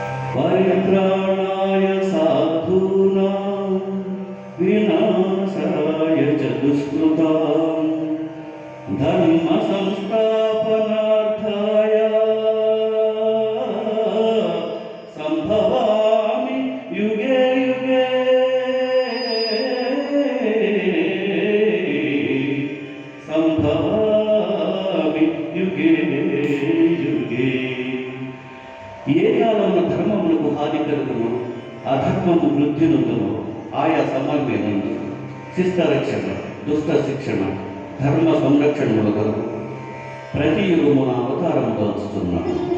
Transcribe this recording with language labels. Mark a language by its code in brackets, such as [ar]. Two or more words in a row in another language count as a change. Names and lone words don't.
[sa] परित्राणाय साधूनां विनाशाय च दुष्कृतां धर्म संस्थापनार्थाय संभवामि युगे युगे संभवामि युगे युगे। [te] ఏ కాలంలో ధర్మములకు హాని కలుగును అధర్మము వృద్ధి నొందును ఆయా సమన్వయముందు శిష్టరక్షణ దుష్ట శిక్షణ ధర్మ సంరక్షణముల కొరకు ప్రతి యుగమున అవతారము దాల్చుతున్నాను.